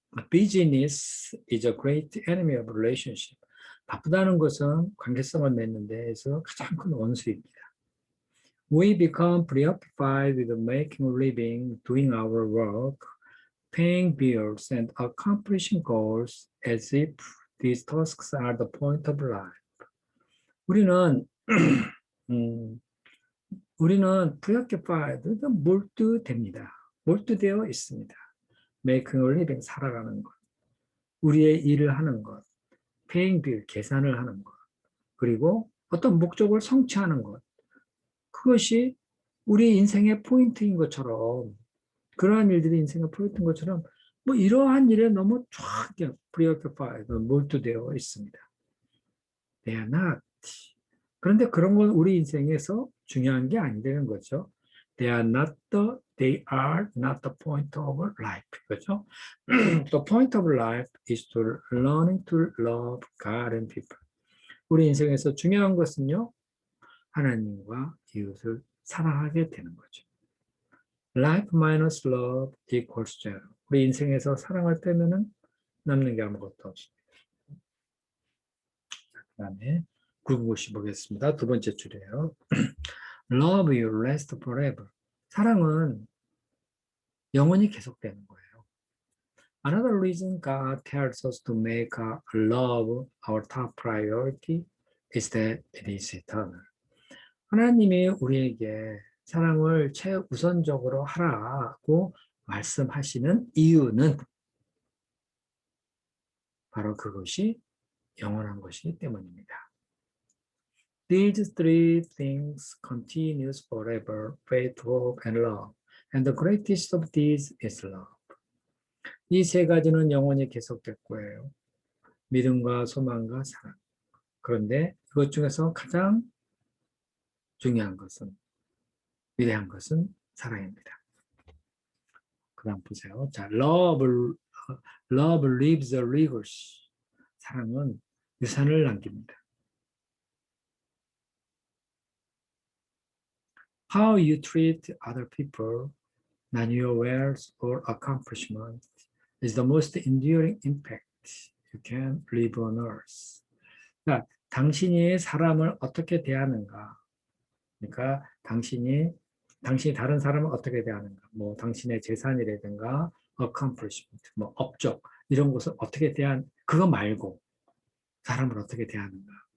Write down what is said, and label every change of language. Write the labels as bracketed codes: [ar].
[en] Business is a great enemy of relationship. [ko] 바쁘다는 것은 관계성을 맺는 데에서 가장 큰 원수입니다. [en] We become preoccupied with making a living, doing our work, paying bills, and accomplishing goals as if these tasks are the point of life. [ko] 우리는 음, 우리는 preoccupied, 몰두됩니다. 몰두되어 있습니다. [en] making a living, [ko] 살아가는 것, 우리의 일을 하는 것, [en] paying bill, [ko] 계산을 하는 것, 그리고 어떤 목적을 성취하는 것, 그것이 우리 인생의 포인트인 것처럼, 그러한 일들이 인생의 포인트인 것처럼 뭐 이러한 일에 너무 쫙 preoccupied, 몰두되어 있습니다. [en] They are not. [ko] 그런데 그런 건 우리 인생에서 중요한 게 아니라는 거죠. [en] They are not the point of life. [ko] 그죠? [en] The point of life is to learning to love God and people. [ko] 우리 인생에서 중요한 것은요, 하나님과 이웃을 사랑하게 되는 거죠. [en] Life minus love equals zero. [ko] 우리 인생에서 사랑을 빼면은 남는 게 아무것도 없습니다. 그 다음에 995 보겠습니다. 두 번째 줄이에요. [en] Love will last forever. [ko] 사랑은 영원히 계속되는 거예요. [en] Another reason God tells us to make love our top priority is that it is eternal. [ko] 하나님이 우리에게 사랑을 최우선적으로 하라고 말씀하시는 이유는 바로 그것이 영원한 것이기 때문입니다. [en] These three things continues forever, faith, hope, and love. And the greatest of these is love. [ko] 이 세 가지는 영원히 계속될 거예요. 믿음과 소망과 사랑. 그런데 그것 중에서 가장 중요한 것은, 위대한 것은 사랑입니다. 그 다음 보세요. 자, [en] love leaves a legacy. [ko] 사랑은 유산을 남깁니다. [en] How you treat other people, not your wealth or accomplishment, is the most enduring impact you can leave on earth. [ko] 그러니까 당신이 사람을 어떻게 대하는가. 그러니까 당신이 다른 사람을 어떻게 대하는가. 뭐 당신의 재산이라든가 accomplishment, 뭐 업적 이런 것을 어떻게 그거 말고 사람을 어떻게 대하는가.